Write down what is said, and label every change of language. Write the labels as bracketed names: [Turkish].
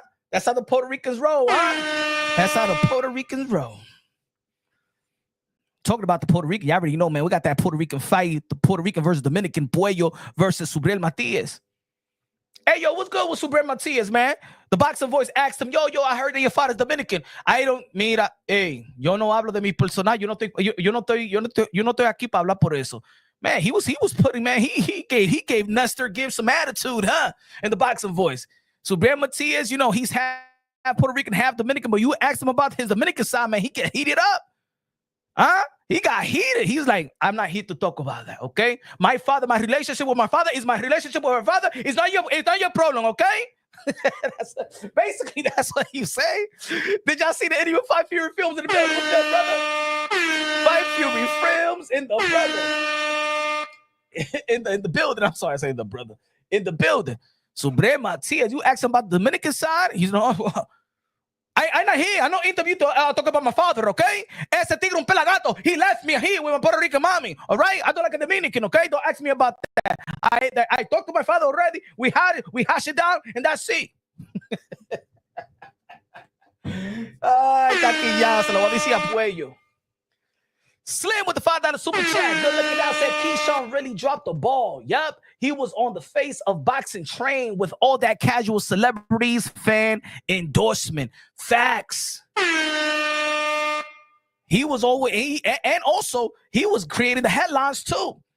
[English] That's how the Puerto Ricans roll, That's how the Puerto Ricans roll. Talking about the Puerto Rican, you already know, man. We got that Puerto Rican fight, the Puerto Rican versus Dominican, Puello versus Subriel Matias. Hey, yo, what's good with Subriel Matias, man? The boxing voice asked him, yo, I heard that your father's Dominican. [Spanish] Mira, hey, yo no hablo de mi personal. Yo no estoy aquí para hablar por eso. [English] Man, he was putting, man, he gave Nestor Gibbs some attitude, in the boxing voice. So Subriel Matias, you know, he's half Puerto Rican, half Dominican, but you asked him about his Dominican side, man, he get heated up. He got heated. He's like, I'm not here to talk about that, okay? My relationship with my father is my relationship with my father. It's not your problem, okay? Basically, that's what you say. Did y'all see the any of 5 Fury films in the building with that, brother? 5 Fury films in the brother. In the building. I'm sorry, I say the brother. In the building. So Subriel Matias, you ask him about the Dominican side, he's not. I'm not here. I don't interview to talk about my father, okay? [Spanish] Ese tigre un pelagato. [English] He left me here with my Puerto Rican mommy, all right? I don't like a Dominican, okay? Don't ask me about that. I talked to my father already. We hashed it down, and that's it. [Spanish] Ay, taquillado, se lo voy a decir a Puello. [English] Slim with the $5 super chat. Good looking out. Said Keyshawn really dropped the ball. Yup. He was on the face of boxing train with all that casual celebrities, fan endorsement. Facts. He was always, and also he was creating the headlines too.